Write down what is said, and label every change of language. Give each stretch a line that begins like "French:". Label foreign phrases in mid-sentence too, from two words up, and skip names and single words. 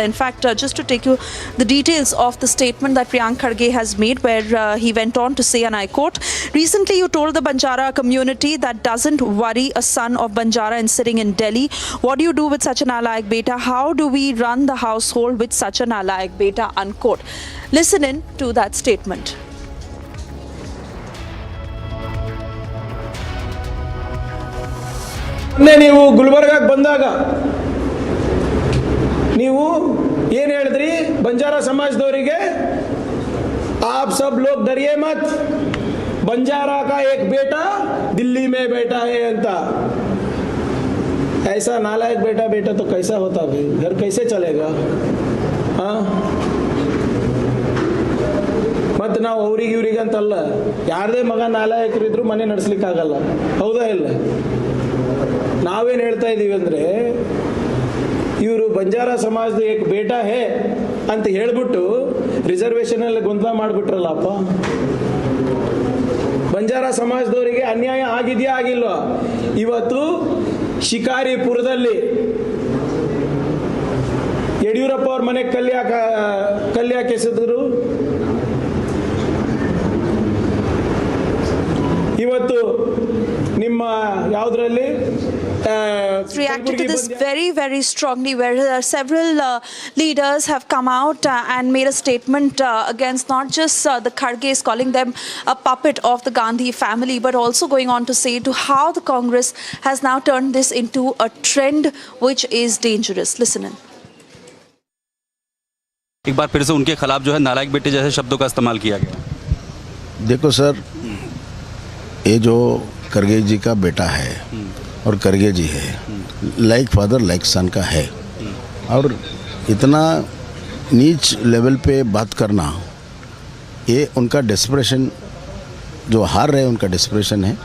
English: In fact, just to take you the details of the statement that Priyank Kharge has made, where he went on to say, and I quote, "Recently you told the Banjara community that doesn't worry a son of Banjara and sitting in Delhi. What do you do with such an
Hindi: नालायक बेटा?
English: How do we run the household with such a
Hindi: नालायक बेटा?"
English: Unquote. Listen in to that statement.
Kannada: ನೀವು ಗುಲ್ಬರ್ಗಾಗೆ ಬಂದಾಗ ನೀವು ಏನು ಹೇಳಿದ್ರಿ ಬಂಜಾರಾ ಸಮಾಜದವರಿಗೆ?
Hindi: आप सब लोग डरिए मत, बंजारा का एक बेटा दिल्ली में बैठा है अंता। ऐसा नालायक बेटा बेटा तो कैसा होता भाई, घर कैसे चलेगा? हाँ,
Kannada: ಮತ್ತು ನಾವು ಅವ್ರಿಗೆ ಇವ್ರಿಗೆ ಅಂತಲ್ಲ, ಯಾರದೇ ಮಗ ನಾಲಾಯಕರಿದ್ರು ಮನೆ ನಡೆಸಲಿಕ್ಕಾಗಲ್ಲ, ಹೌದಾ ಇಲ್ಲ? ನಾವೇನು ಹೇಳ್ತಾ ಇದ್ದೀವಿ ಅಂದರೆ, ಇವರು ಬಂಜಾರಾ ಸಮಾಜದ
Hindi: एक बेटा है
Kannada: ಅಂತ ಹೇಳ್ಬಿಟ್ಟು ರಿಸರ್ವೇಷನಲ್ಲಿ ಗೊಂದಲ ಮಾಡಿಬಿಟ್ರಲ್ಲಪ್ಪ. ಬಂಜಾರಾ ಸಮಾಜದವರಿಗೆ ಅನ್ಯಾಯ ಆಗಿದೆಯಾ ಆಗಿಲ್ವಾ? ಇವತ್ತು ಶಿಕಾರಿಪುರದಲ್ಲಿ ಯಡಿಯೂರಪ್ಪ ಅವ್ರ ಮನೆಗೆ ಕಲ್ಯಾಕ್ ಎಸೆದ್ರು. ಇವತ್ತು ನಿಮ್ಮ ಯಾವುದರಲ್ಲಿ
English: reacted to this very strongly, where several leaders have come out and made a statement against not just the Kharges, calling them a puppet of the Gandhi family, but also going on to say to how the Congress has now turned this into a trend which is dangerous. Listen in.
Hindi: एक बार फिर से उनके खिलाफ जो है नालायक बेटे जैसे शब्दों का इस्तेमाल किया गया। देखो सर, ये जो खरगे जी का बेटा है और खरगे जी है,
English: like father like son
Hindi: का है, और इतना नीच लेवल पे बात करना, ये उनका डेस्परेशन, जो हार रहे उनका डेस्परेशन है।